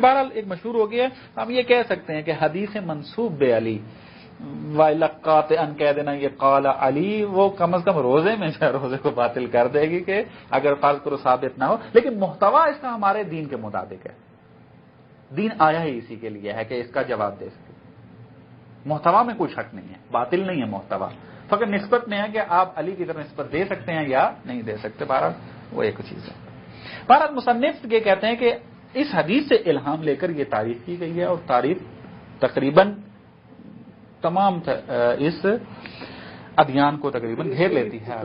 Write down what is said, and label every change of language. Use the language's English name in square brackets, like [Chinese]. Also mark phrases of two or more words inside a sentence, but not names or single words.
[Urdu] بہرحال ایک مشہور ہو گیا ہم یہ کہہ سکتے ہیں کہ حدیث منسوب بے علی وَلَقَّاتِ ان کہہ دینا یہ [Arabic] قال علی [Urdu] وہ کم از کم روزے میں روزے کو باطل کر دے گی کہ اگر فرض کرو ثابت نہ ہو. لیکن محتوا اس کا ہمارے دین کے مطابق ہے، دین آیا ہی اسی کے لیے ہے کہ اس کا جواب دے سکے. محتوا میں کوئی شک نہیں ہے، باطل نہیں ہے محتوا، فقط نسبت میں ہے کہ آپ علی کی طرف نسبت دے سکتے ہیں یا نہیں دے سکتے. بہرحال وہ ایک چیز ہے. بہرحال مصنف یہ کہتے ہیں کہ اس حدیث سے الہام لے کر یہ تعریف کی گئی ہے اور تعریف تقریباً تمام اس ادیان کو تقریباً گھیر لیتی ہے.